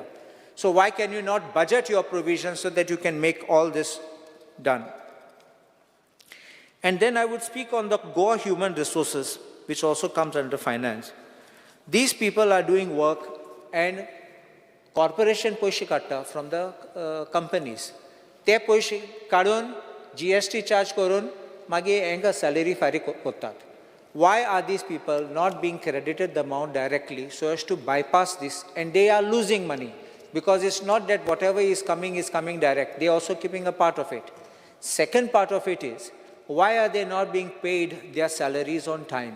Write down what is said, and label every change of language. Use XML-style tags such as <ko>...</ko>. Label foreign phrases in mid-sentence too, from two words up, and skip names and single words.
<en>So why can you not budget your provisions so that you can make all this done? And then I would speak on the Goa human resources, which also comes under finance. These people are doing work and corporation</en> <kok>poishi katta</kok> <en>from the companies.</en> <kok>Te poishi kadun, GST charge korun, magi enga salary fari kottat.</kok> <en>Why are these people not being credited the amount directly so as to bypass this? And they are losing money because it's not that whatever is coming direct. They are also keeping a part of it. Second part of it is, why are they not being paid their salaries on time?</en>